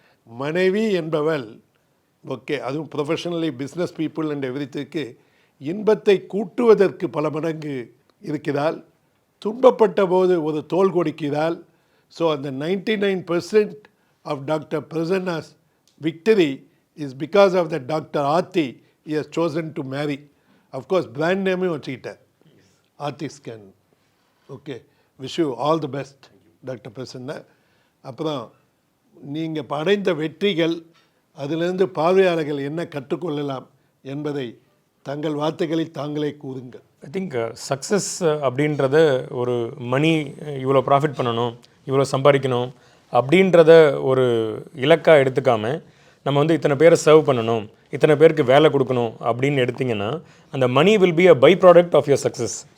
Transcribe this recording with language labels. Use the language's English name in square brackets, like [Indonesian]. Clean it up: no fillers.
[Tamil] மனைவி என்பவள், ஓகே, அதுவும் [English] professionally business people and எவ்ரித்திற்கு [Tamil] இன்பத்தை கூட்டுவதற்கு பல மடங்கு இருக்கிறாள். துன்பப்பட்ட போது ஒரு தோள் கொடுக்கிறாள். [English] So அந்த 99% of doctor Prasanna's victory is because of the doctor Aarthi he has chosen to marry. Of course, brand name [Tamil] வச்சுக்கிட்டார், [English] Aarthi scan. Okay, wish you all the best doctor Prasanna. அப்புறம் [Tamil] நீங்கள் அடைந்த வெற்றிகள், அதிலிருந்து பார்வையாளர்கள் என்ன கற்றுக்கொள்ளலாம் என்பதை தங்கள் வார்த்தைகளில் தாங்களே கூறுங்கள். ஐ திங்க் சக்ஸஸ் அப்படின்றத ஒரு மணி இவ்வளோ ப்ராஃபிட் பண்ணணும், இவ்வளோ சம்பாதிக்கணும் அப்படின்றத ஒரு இலக்காக எடுத்துக்காமல் நம்ம வந்து இத்தனை பேரை சர்வ் பண்ணணும், இத்தனை பேருக்கு வேலை கொடுக்கணும் அப்படின்னு எடுத்திங்கன்னா அந்த [English] Money will be a byproduct of your success.